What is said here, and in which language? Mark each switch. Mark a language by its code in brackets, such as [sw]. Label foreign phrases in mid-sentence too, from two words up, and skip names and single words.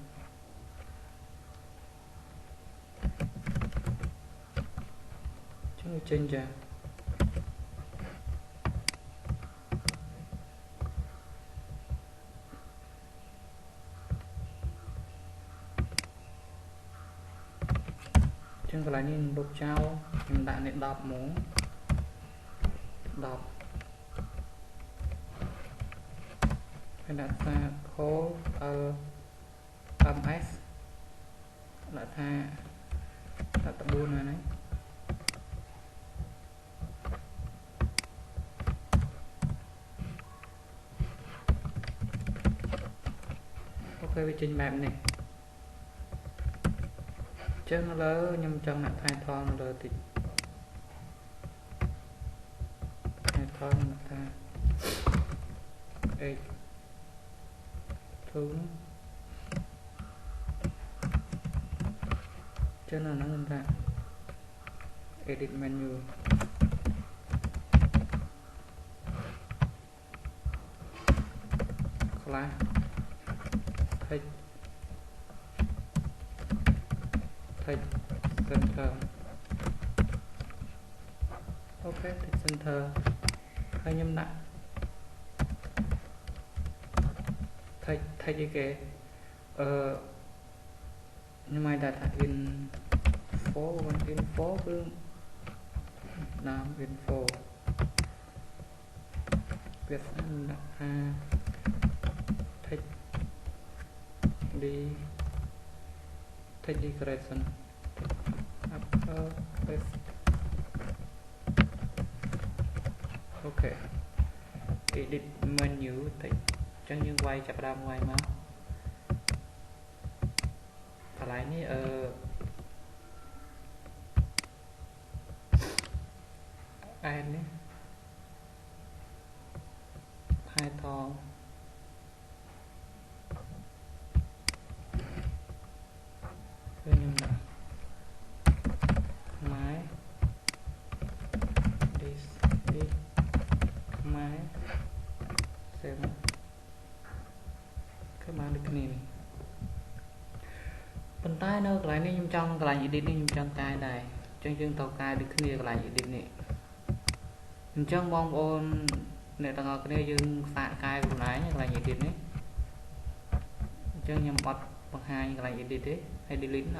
[km] ជួយចេញចាចឹងកន្លែងនេះលុបចោលខ្ញុំដាក់នេះ10ហ្មង10 ហើយដាក់ថា [en] call ms [km] ដាក់ថាដាក់14ហ្នឹង អូខេវាចេញបែបនេះចឹងឥឡូវខ្ញុំចង់ដាក់ title នៅលើតិច title ដាក់ថា h 2ចឹងនៅហ្នឹងថា [en] edit menu class text [km] center អូខេ [en] text center [km] ហើយខ្ញុំដាក់ text អីគេខ្ញុំឲ្យដាក់ថា info គឺណាម info វាស្អាតដាក់ថា [en] text decoration upper left [km] អូខេ [en] edit menu [km] តិចចឹងយើងវាយចាប់ដើមវាយមក កន្លែងនេះadd នេះ title ខ្ញុំដាក់ my [en] this is my [km] 7 គឺបានដូចគ្នានេះប៉ុន្តែនៅកន្លែងនេះខ្ញុំចង់កន្លែង edit នេះខ្ញុំចង់កែដែរអញ្ចឹងយើងទៅកែដូចគ្នាកន្លែង edit នេះ អញ្ចឹងបងប្អូនអ្នកទាំងអស់គ្នាយើងសាកកែខ្លួនឯងកន្លែង edit នេះអញ្ចឹងខ្ញុំអត់បង្ហាញកន្លែង edit ទេហើយ delete អត់